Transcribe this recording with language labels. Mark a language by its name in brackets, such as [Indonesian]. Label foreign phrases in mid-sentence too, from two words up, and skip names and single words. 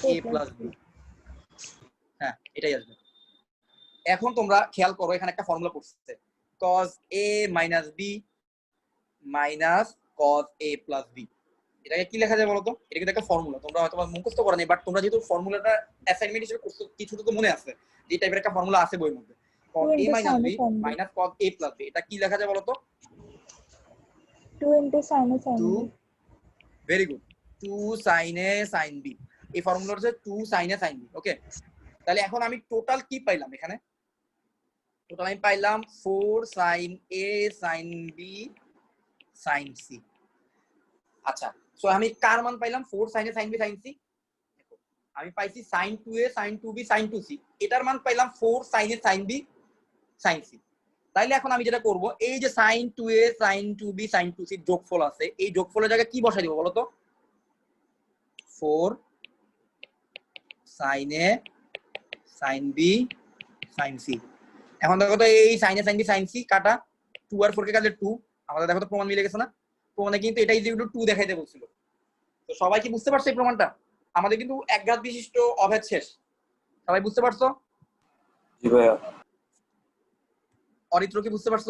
[Bangla] a প্লাস b। হ্যাঁ এটাই আসবে। এখন তোমরা খেয়াল করো এখানে একটা ফর্মুলা পড়ছে cos a মাইনাস b মাইনাস cos a প্লাস b। এটাকে কি লেখা যায় বলো তো? এটা কিন্তু একটা ফর্মুলা, তোমরা হয়তো মুখস্থ করো নি, বাট তোমরা যেহেতু ফর্মুলাটা অ্যাসাইনমেন্ট হিসেবে করছো কিছুটা তো মনে আছে যে এই টাইপের একটা ফর্মুলা আছে বইয়ের মধ্যে, cos a মাইনাস b মাইনাস cos a প্লাস b। এটা কি লেখা যায় বলো তো? [English] 2 into sin a sin 2 b। Very good, 2 sin a sin b। [Bangla] এই ফর্মুলা হচ্ছে 2 sin a sin b। ওকে, তাহলে এখন আমি টোটাল কি পাইলাম এখানে? টোটাল আমি পাইলাম 4 sin a sin b sin c। আচ্ছা, সো আমি কার মান পাইলাম? 4 sin a sin b sin c। আমি পাইছি sin 2a sin 2b sin 2c, এটার মান পাইলাম 4 sin a sin b sin c। তাইলে এখন আমি যেটা করব, এই যে sin 2a sin 2b sin 2c যোগফল আছে, এই যোগফলের জায়গায় কি বসাই দিব বলো তো? 4 sin a sin b sin c। এখন দেখো তো এই sin a sin b sin c কাটা, 2 আর 4 কে কাটলে 2, আমাদের দেখো তো প্রমাণ মিলে গেছে না? প্রমাণে কিন্তু এটা [English] equal to [Bangla] 2 দেখাইতে বলছিল। তো সবাই কি বুঝতে পারছে এই প্রমাণটা? আমাদের কিন্তু এক ঘাত বিশিষ্ট অভেদ শেষ, সবাই বুঝতে পারছো? জি ভাইয়া। অরিত্র কি বুঝতে পারছো?